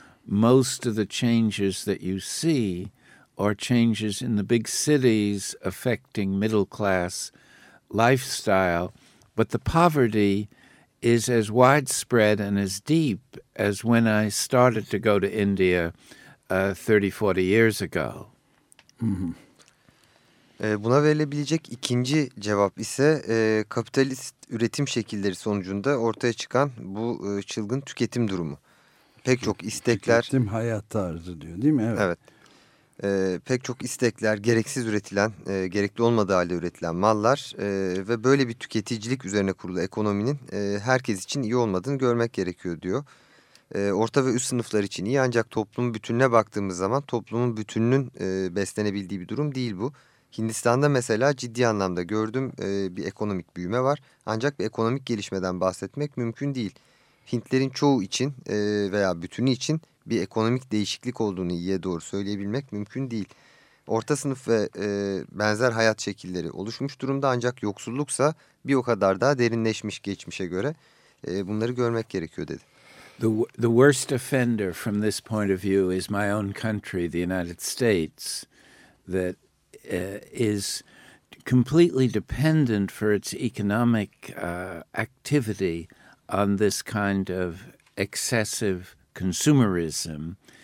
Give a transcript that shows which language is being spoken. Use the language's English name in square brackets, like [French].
[English] Most of the changes that you see are changes in the big cities affecting middle-class lifestyle, but the poverty is as widespread and as deep as when I started to go to India 30, 40 years ago. Mm-hmm. [Turkish] Buna verilebilecek ikinci cevap ise kapitalist üretim şekilleri sonucunda ortaya çıkan bu çılgın tüketim durumu. Pek çok istekler... Tüketim hayat tarzı diyor değil mi? Evet. Evet. Pek çok istekler, gereksiz üretilen, gerekli olmadığı halde üretilen mallar ve böyle bir tüketicilik üzerine kurulu ekonominin herkes için iyi olmadığını görmek gerekiyor diyor. Orta ve üst sınıflar için iyi ancak toplumun bütününe baktığımız zaman toplumun bütününün beslenebildiği bir durum değil bu. Hindistan'da mesela ciddi anlamda gördüğüm bir ekonomik büyüme var. Ancak bir ekonomik gelişmeden bahsetmek mümkün değil. Hintlerin çoğu için veya bütünü için bir ekonomik değişiklik olduğunu iyiye doğru söyleyebilmek mümkün değil. Orta sınıf ve benzer hayat şekilleri oluşmuş durumda ancak yoksulluksa bir o kadar daha derinleşmiş geçmişe göre bunları görmek gerekiyor dedi. [English] The worst offender from this point of view is my own country, the United States, that is completely dependent for its economic activity on this kind of excessive consumerism.